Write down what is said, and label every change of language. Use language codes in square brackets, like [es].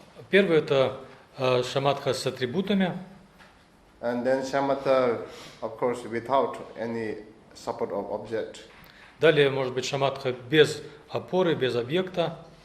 [ru] Первый это шаматха с атрибутами. [en] And then shamatha, of course, without any support of object. [ru] Далее может быть шаматха без опоры, без объекта.